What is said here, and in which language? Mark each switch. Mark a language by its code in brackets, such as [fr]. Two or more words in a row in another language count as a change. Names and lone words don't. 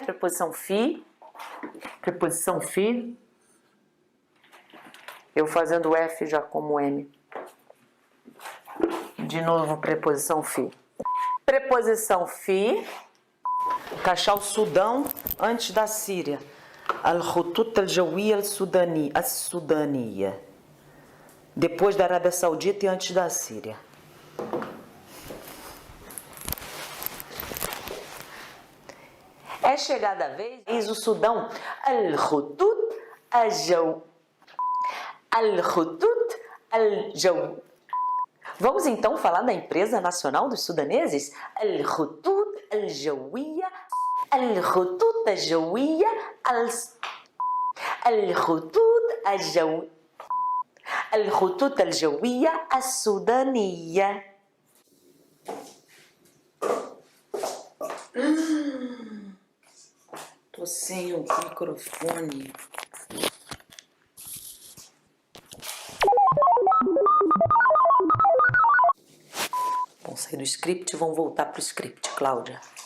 [pt] Preposição fi. Eu fazendo F já como M. De novo, preposição fi. Preposição fi. Encaixar o Sudão antes da Síria. Al-Khutut al-Jawiya al-Sudaniya. Depois da Arábia Saudita e antes da Síria. É chegada a vez, diz o Sudão, Al-Khutut al-Jawiya. Vamos então falar da empresa nacional dos sudaneses? Al-Khutut al-Jawiya, Al-Khutut al-Jawiya, Al-Khutut al-Jawiya al-Sudaniya. Tô sem o microfone. Vão sair do script e vão voltar pro script, Cláudia.